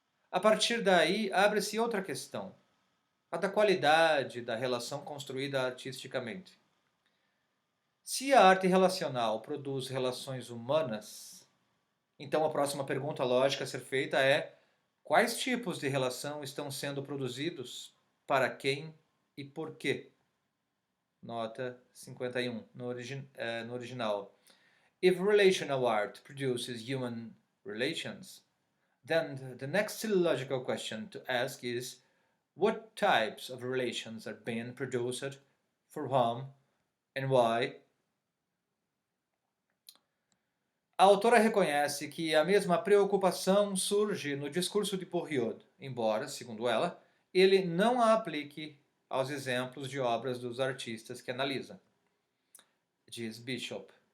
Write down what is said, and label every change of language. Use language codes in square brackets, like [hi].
[pt] A partir daí, abre-se outra questão, a da qualidade da relação construída artisticamente. Se a arte relacional produz relações humanas, Então a próxima pergunta lógica a ser feita é: quais tipos de relação estão sendo produzidos, para quem e por quê? Nota 51, no original. [en] If relational art produces human relations, then the next logical question to ask is: what types of relations are being produced, for whom, and why? [pt] A autora reconhece que a mesma preocupação surge no discurso de Bourdieu, embora, segundo ela, ele não a aplique aos exemplos de obras dos artistas que analisa. Diz Bishop.